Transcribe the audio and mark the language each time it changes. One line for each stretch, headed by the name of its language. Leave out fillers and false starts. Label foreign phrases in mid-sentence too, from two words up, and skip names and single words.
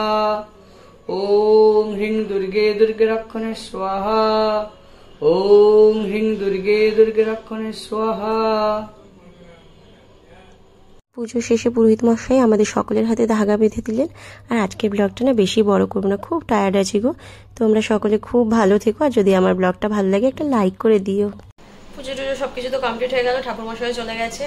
Sanskrit: ओम ह्रीं दुर्गे दुर्गे रक्षणे स्वाहा। ओम ह्रीं दुर्गे दुर्गे रक्षणे स्वाहा।
Bangla: পুজো শেষে পুরোহিত মশাই আমাদের সকলের হাতে ধাগা বেঁধে দিলেন। আর আজকের ব্লগটা না বেশি বড় করবো না, খুব টায়ার্ড আছি গো। তোমরা সকলে খুব ভালো থেকো, আর যদি আমার ব্লগটা ভালো লাগে একটা লাইক করে দিও। পুজো টুজো সবকিছু তো কমপ্লিট হয়ে গেল, ঠাকুর মশাই চলে গেছে।